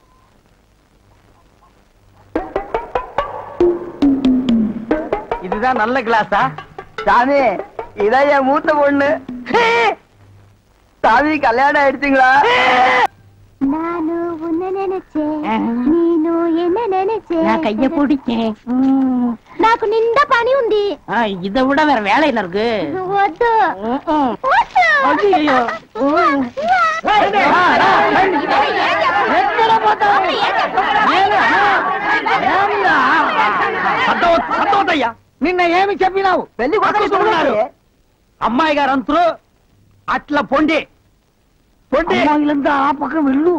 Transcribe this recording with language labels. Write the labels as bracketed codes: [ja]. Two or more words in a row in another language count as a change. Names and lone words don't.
[ta] இதுதான் நல்ல கிளாஸா? சாமி இதான் என் மூத்த பொண்ணு. சாமி கல்யாணம் ஆயிடுச்சுங்களா? நானு உன்ன நினைச்சேன், நீனு என்ன நினைச்சேன். நான் கைய பிடிச்சேன். [te] నాకు నిండా పని ఉంది. [ta] இதை விட வேற வேலை என்ன இருக்கு? [te] వద్దు [ta] ஐயோ [te] సంతోషయ్యా నిన్న ఏమి చెప్పినావు? పెళ్లి కొడుకున్నారు అమ్మాయి గారు అంతరు అట్లా పొండి పొండి ఆ పక్కన వెళ్ళు.